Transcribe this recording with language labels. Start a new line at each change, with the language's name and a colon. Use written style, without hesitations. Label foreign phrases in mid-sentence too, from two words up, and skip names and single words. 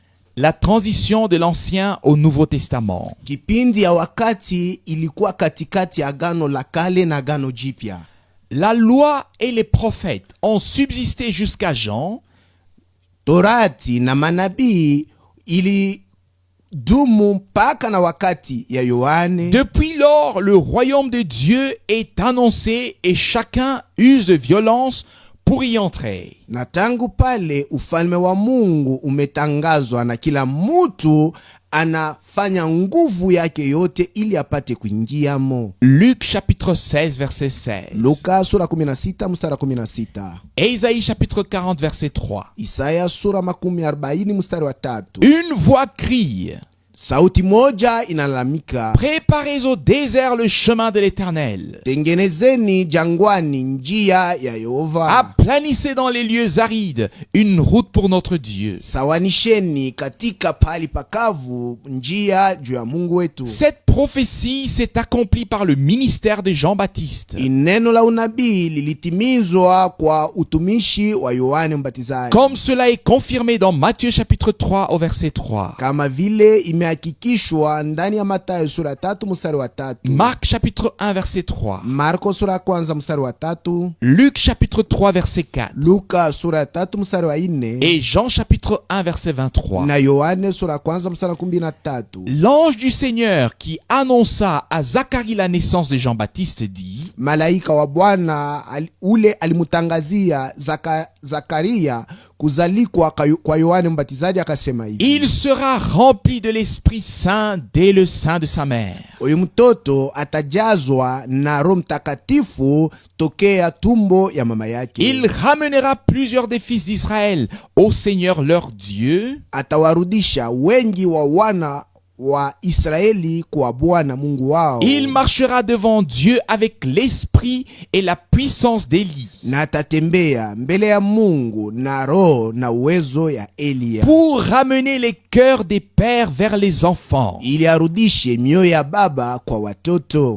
French: la transition de l'Ancien au Nouveau Testament.
Swahili: Kipindi ya wakati ilikuwa katikati ya Agano la Kale na Agano Jipya.
French: La loi et les prophètes ont subsisté jusqu'à Jean.
Swahili: Torati na manabii ilidumu mpaka na wakati ya Yohane.
French: Depuis lors, le royaume de Dieu est annoncé et chacun use de violence pour y entrer.
Swahili: Na tangu pale ufalme wa Mungu umetangazwa na kila mtu anafanya nguvu yake yote ili apate kuingiamo.
French: Luc chapitre 16 verset 16.
Swahili: Luka sura 16 mstari 16.
French: Et Isaïe chapitre 40 verset 3.
Swahili: Isaya sura 40 mstari wa 3.
French: Une voix crie.
Swahili: Sauti moja inalalamika,
French: préparez au désert le chemin de l'Éternel.
Swahili: Tengenezeni jangwani njia ya Yehova.
French: Aplanissez dans les lieux arides une route pour notre Dieu.
Swahili: Sawanisheni katika pahali pakavu njia juu ya Mungu wetu.
French: Cette prophétie s'est accomplie par le ministère de Jean-Baptiste.
Swahili: Neno la unabii lilitimizwa kwa utumishi wa Yohane Mbatizaji.
French: Comme cela est confirmé dans Matthieu chapitre 3 au verset 3.
Swahili: Kama vile imehakikishwa ndani ya Mathayo sura 3 mstari wa 3.
French: Marc chapitre 1 verset 3.
Swahili: Marko sura 1 mstari wa 3.
French: Luc chapitre 3 verset 4.
Swahili: Luka sura 3 mstari wa 4.
French: Et Jean chapitre 1 verset 23.
Swahili: Na Yohane sura 1 mstari wa 13.
French: L'ange du Seigneur qui annonça à Zacharie la naissance de Jean-Baptiste dit:
Swahili: Malaika wa Bwana ule alimutangazia Zakaria kuzalikwa kwa Yohane Mbatizaji akasema hivi:
French: il sera rempli de l'Esprit Saint dès le sein de sa mère.
Swahili: Huyu mtoto atajazwa na Roho Mtakatifu tokea tumbo ya mama yake.
French: Il ramènera plusieurs des fils d'Israël au Seigneur leur Dieu.
Swahili: Atawarudisha wengi wa wana wa Israeli kwa Bwana Mungu wao.
French: Il marchera devant Dieu avec l'esprit et la puissance d'Élie.
Swahili: Na atatembea mbele ya Mungu na roho na uwezo ya Elia.
French: Pour ramener les cœurs des pères vers les enfants.
Swahili: Ili arudishe mioyo ya baba kwa watoto.